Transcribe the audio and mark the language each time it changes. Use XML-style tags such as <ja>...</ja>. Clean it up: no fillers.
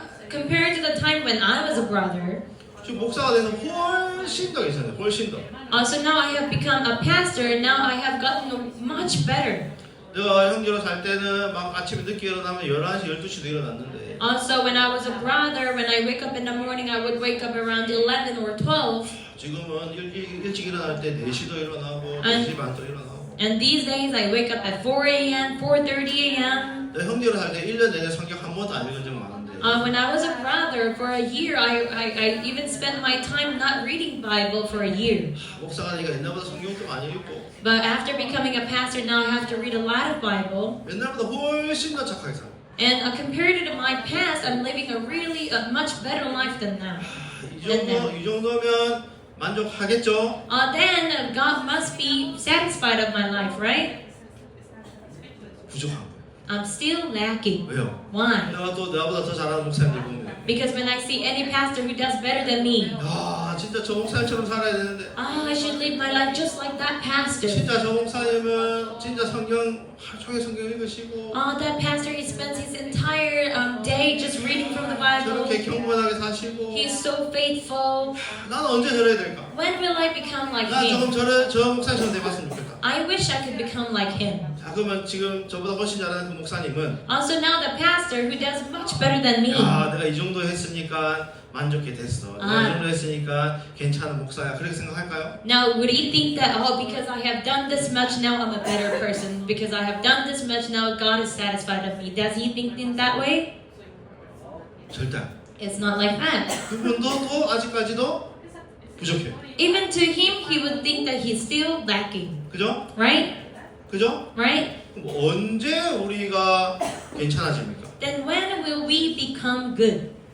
<en>Compared to the time when I was a brother,</en> <ko>지금 목사가 돼서 훨씬 더 괜찮아요. 훨씬 더.</ko> <en>so now I have become a pastor, and now I have gotten much better.</en> <ko>내가 형제로 살 때는 막 아침에 늦게 일어나면 11시, 12시도 일어났는데</ko> <en>Also, when I was a brother, when I wake up in the morning, I would wake up around 11 or 12.</en> <ko>지금은 일찍 일어날 때 4시도 일어나고 아니. 4시 반도 일어나고</ko> <en>And these days, I wake up at 4 a.m., 4:30 a.m.</en> <ko>내가 형제로 살 때 1년 내내 성경 한 번도 안 읽은 적 많은데</ko> <en>When I was a brother, for a year, I even spent my time not reading Bible for a year.</en> <ko>목사가 되니까 옛날보다 성경도 많이 읽고</ko> <en>But after becoming a pastor, now I have to read a lot of Bible.</en> <ko>옛날보다 훨씬 더 착하게 살아요.</ko> <en>And compared to my past, I'm living a much better life than now.</en> <ko>이 정도면 만족하겠죠?</ko> <en>Then God must be satisfied of my life, right?</en> <ko>부족한 거예요.</ko> <en>I'm still lacking.</en> <ko>왜요?</ko> <en>Why?</en> <ko>내가 또 나보다 더 잘하는 목사님들 보면</ko> <en>Because when I see any pastor who does better than me,</en> <ko>야, 진짜 저 목사님처럼 살아야 되는데</ko> <en>I should live my life just like that pastor.</en> <ko>진짜 저 목사님은 진짜 성경 하루 종일 성경 읽으시고</ko> <en>That pastor, he spends his entire day just reading from the Bible.</en> <ko>저렇게 경건하게 사시고</ko> <en>He's so faithful.</en> <ko>나는 언제 저래야 될까?</ko> <en>When will I become like</en> <ko>나</ko> <en>him?</en> <ko>저 목사님처럼 돼봤으면 좋겠다.</ko> <en>I wish I could become like him.</en> <ko>자, 그러면 지금 저보다 훨씬 잘하는 그 목사님은</ko> <en>Also now the pastor who does much better than me.</en> <ko>야, 내가 이 정도 했으니까 만족해 됐어. 내가 이 정도 했으니까 괜찮은 목사야. 그렇게 생각할까요?</ko> <en>Now would he think that, because I have done this much, now I'm a better person? Because I have done this much, now God is satisfied of me. Does he think in that way?</en> <ko>절대 안.</ko> <en>It's not like that.</en> <ko>그분도 또 아직까지도 부족해.</ko> <en>Even to him, he would think that he's still lacking.</en> <ko>그죠?</ko> <en>Right?</en> <ko>그죠?</ko> <en>Right?</en> <ko>그럼 언제 우리가 괜찮아집니까?</ko> <en>Then when will we become good?</en>